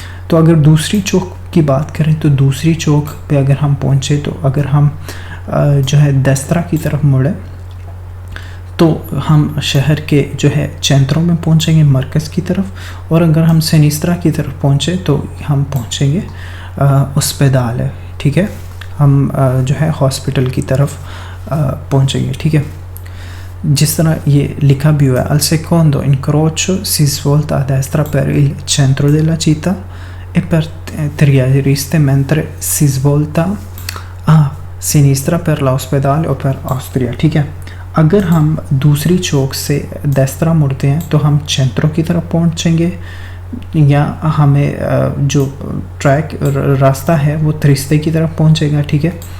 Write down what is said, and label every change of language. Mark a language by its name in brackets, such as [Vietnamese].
[Hindi] तो अगर दूसरी चौक की बात करें तो दूसरी चौक पे अगर हम पहुँचे, तो अगर हम जो है दस्तरा की तरफ मुड़े तो हम शहर के जो है चेंत्रों में पहुँचेंगे, मरकज़ की तरफ। और अगर हम सिनिस्त्रा की तरफ पहुँचे तो हम पहुँचेंगे अस्पताल है, ठीक है, हम जो है हॉस्पिटल की तरफ पहुँचेंगे, ठीक है। जिस तरह ये लिखा भी हुआ है, [Italian] al secondo incrocio si svolta a destra per il centro della città e per Trieste, mentre si svolta a sinistra per l'ospedale o per Austria, [Hindi] ठीक है। अगर हम दूसरी चौक से दस्तरा मुड़ते हैं तो हम चेंत्रो की तरफ पहुंचेंगे, या हमें जो ट्रैक रास्ता है वो त्रिस्ते की तरफ पहुंचेगा, ठीक है।